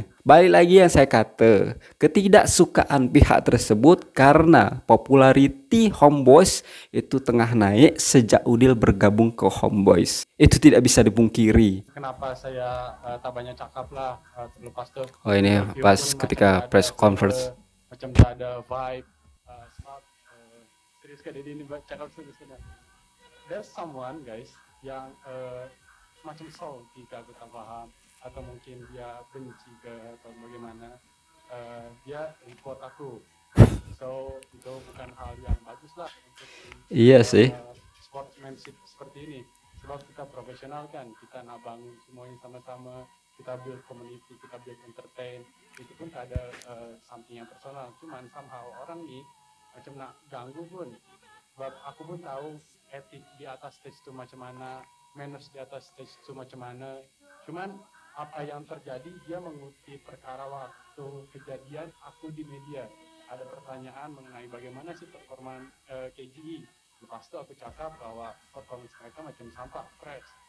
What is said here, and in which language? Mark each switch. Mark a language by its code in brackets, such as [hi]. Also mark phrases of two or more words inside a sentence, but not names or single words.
[ms] Balik lagi yang saya kata, ketidaksukaan pihak tersebut karena populariti Homeboyz itu tengah naik sejak Udil bergabung ke Homeboyz. Itu tidak bisa dipungkiri. Kenapa saya tak banyak cakap lah, terlepas tuh. Oh ini pas ketika [en] press conference. [ms] Macam tak ada vibe, smart, serius kayak ini cakap serius. [en] There's someone guys [ms] yang macam salty, aku tak paham, atau mungkin dia benci ke atau bagaimana, dia report aku. So itu bukan hal yang bagus lah untuk iya sih, sportsmanship seperti ini. Sebab kita profesional kan, kita nak bangun semuanya sama-sama, kita [en] build community, [ms] kita [en] build entertain. [ms] Itu pun tak ada something yang personal, cuman somehow orang ni macam nak ganggu pun. Sebab aku pun tahu etik di atas stage tu macam mana, manners di atas stage tu macam mana. Cuman apa yang terjadi, dia mengutip perkara waktu kejadian aku di media. Ada pertanyaan mengenai bagaimana sih performa KGE. Lepas itu aku cakap bahwa performance mereka macam sampah, crash.